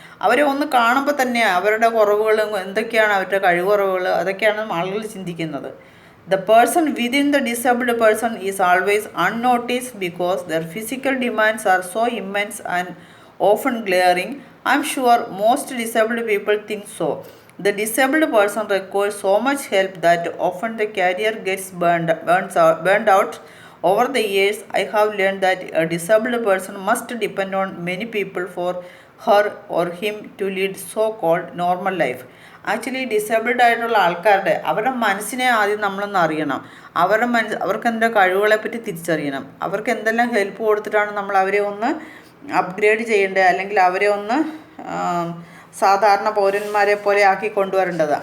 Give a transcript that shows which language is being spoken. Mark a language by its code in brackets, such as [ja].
[ml] അവരെ ഒന്ന് കാണുമ്പോൾ തന്നെ അവരുടെ കുറവുകളും എന്തൊക്കെയാണ് അവരുടെ കഴിവുറവുകൾ അതൊക്കെയാണ് ആളുകൾ ചിന്തിക്കുന്നത്. [en] The person within the disabled person is always unnoticed because their physical demands are so immense and often glaring. I'm sure most disabled people think so. The disabled person requires so much help that often the career gets burned out. Over the years, I have learned that a disabled person must depend on many people for her or him to lead so-called normal life. [ml] Actually disabled ആയിട്ടുള്ള ആൾക്കാരുടെ അവരുടെ മനസ്സിനെ ആദ്യം നമ്മളൊന്ന് അറിയണം. അവർക്ക് എന്താ കഴിവുകളെ പറ്റി തിരിച്ചറിയണം. അവർക്ക് എന്തെല്ലാം ഹെൽപ്പ് കൊടുത്തിട്ടാണ് നമ്മൾ അവരെ ഒന്ന് അപ്ഗ്രേഡ് ചെയ്യേണ്ടത്, അല്ലെങ്കിൽ അവരെ ഒന്ന് സാധാരണ പൗരന്മാരെ പോലെ ആക്കി കൊണ്ടുവരേണ്ടത്.